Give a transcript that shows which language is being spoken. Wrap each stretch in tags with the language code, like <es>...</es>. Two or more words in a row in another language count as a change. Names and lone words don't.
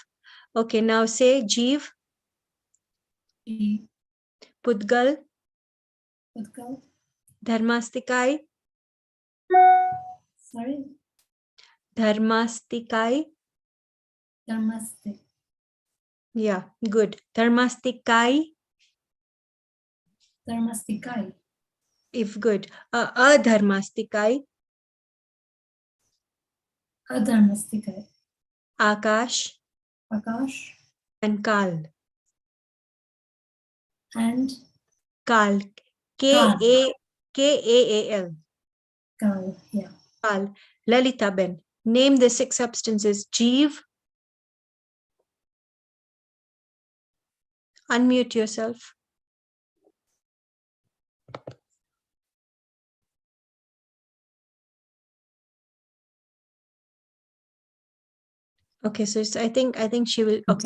<en>Okay, now say Jeev, Pudgal, Dharmastikai, Sorry, Dharmastikai. Namaste. Yeah, good. Dharmastikai, Dharmastikai. if good. Adharmastikai, Adharmastikai. Akash, Akash and Kal. and Kal. K-A-L. Kal. Yeah. Kal. Lalita Ben. Name the 6 substances. Jeev. Unmute yourself. Okay, so I think she will. Okay.</en>